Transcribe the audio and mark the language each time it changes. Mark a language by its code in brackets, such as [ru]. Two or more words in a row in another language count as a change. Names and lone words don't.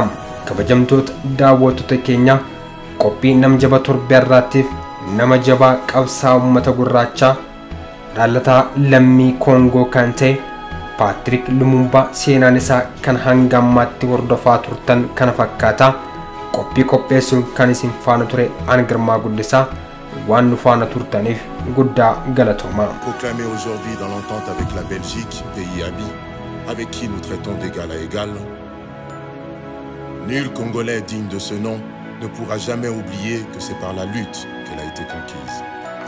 [om] Kabajamtoota daawwattoota keenya qophii nama jaba torbee irraatiif nama jabaa qabsaa uummata gurraachaa dhaalataa lammii Koongoo kan ta'e Patrick Lumumba seenaan isaa kan hanga ammaatti hordofaa turtan kana fakkaata. Qophii qopheessuun kan isin faana ture an Girmaa Guddisaa waan nu faana turtaniif guddaa galatooma. [fr] Proclamé aujourd'hui dans l'entente avec la Belgique, pays ami, avec qui nous traitons d'égal à égal. Nul Congolais digne de ce nom ne pourra jamais oublier que c'est par la lutte qu'elle a été conquise.